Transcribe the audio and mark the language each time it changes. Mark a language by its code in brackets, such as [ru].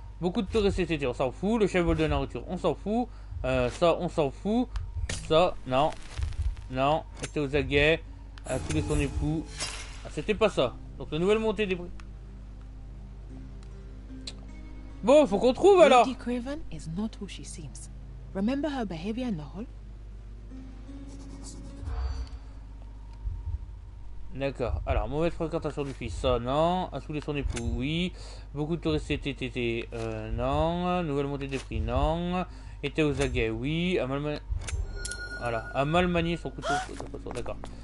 [fr] Beaucoup de touristes cet été, on s'en fout. Le chef vole de nourriture, on s'en fout. Ça, on s'en fout. Ça, non. Non, était aux aguets. A saoulé son époux. Ah, c'était pas ça. Donc, la nouvelle montée des prix. Bon, faut qu'on trouve alors. [en] Lady Craven is not who she seems. Remember her behavior in the hall? [fr] D'accord. Alors, mauvaise fréquentation du fils, ça, non. A saoulé son époux, oui. Beaucoup de touristes été, non. Nouvelle montée des prix, non. Était aux aguets, oui. A mal manié... Voilà. A mal manié son couteau de poisson, d'accord.